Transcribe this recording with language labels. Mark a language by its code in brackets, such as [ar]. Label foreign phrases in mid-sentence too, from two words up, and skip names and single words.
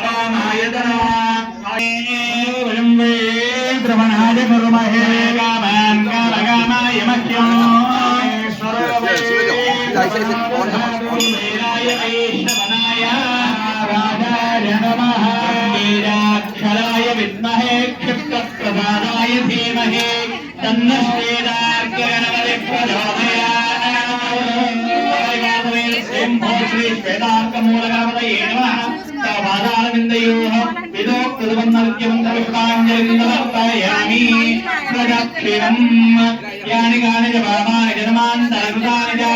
[sa] आयतनवान् द्रवणाय कुर्महे कामान् कामकामाय मह्यम् राजाय नमः वीराक्षराय विद्महे क्षिप्रप्रदानाय धीमहि తన్నశ్వేదార్కగణపతి ప్రచోదయాత్ శంభో శ్రీ శ్వేతార్కమూలగణపతయే నమః తవ పాదారవిందయోః విదోక్తృతమన్నర్ఘ్యమంతరిక్షాంజలిర్నమర్పయామి ప్రదక్షిణం యాని కాని చ పరమాని జన్మాంతరకృతాని చ